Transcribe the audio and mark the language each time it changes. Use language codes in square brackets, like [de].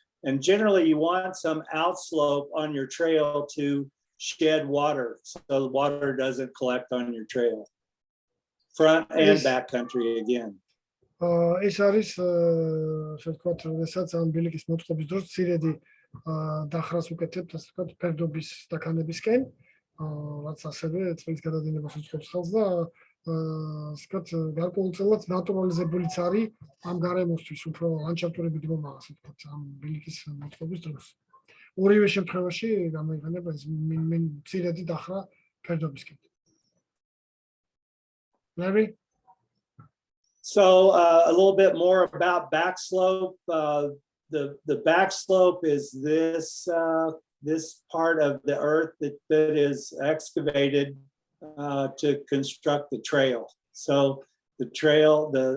[en] And generally you want some outslope on your trail to shed water, so the water doesn't collect on your trail. Front and back country again. [ka] ეს არის ასე ვთქვათ, როდესაც ამ ბილიკის მოწყობის დროს ცირედი დახრას უკეთებთ, ასე ვთქვათ, ფერდობის დაქანებისკენ. რაც ასევე წყლის გადადინებას უწყობს ხელს და ასე ვთქვათ, გარკვეულწილად ნატურალიზებულიც არის ამ გარემოსთვის, უფრო ლანდშაფტური ბიდგომა, ასე ვთქვათ, ამ ბილიკის მოწყობის დროს. ორივე შემთხვევაში გამოიყენება ეს მცირედი დახრა ფერდობისკენ. [en] Larry? So a little bit more about backslope. The backslope is this part of the earth that is excavated to construct the trail. So the trail,